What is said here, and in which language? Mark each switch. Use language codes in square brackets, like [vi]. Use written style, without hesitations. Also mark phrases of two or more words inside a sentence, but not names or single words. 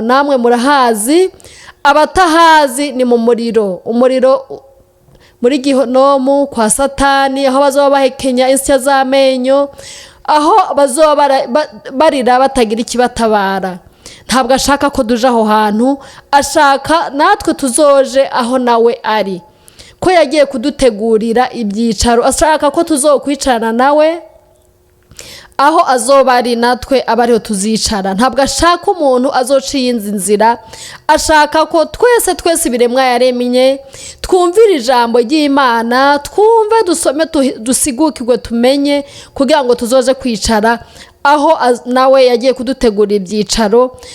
[rn] Namwe murahazi, abatahazi ni mu muriro, umuriro muri Gihonomu kwa Satani, aho bazoba bahekenya insya z'amenyo, aho bazoba barira batagira ikibatabara. Ntabwo ashaka ko duja aho hantu, ashaka natwe tuzoje aho nawe ari, ko yagiye kudutegurira ibyicaro. Ashaka ko tuzokwicarana nawe aho azoba ari natwe aba ariho tuzicara. Ntabwo ashaka umuntu azociye inzira, ashaka ko twese ibiremwa yaremye twumvira ijambo ry'Imana, twumve, dusome, dusigukirwe, tumenye, kugira ngo tuzoje kwicara aho nawe yagiye kudutegura ibyicaro.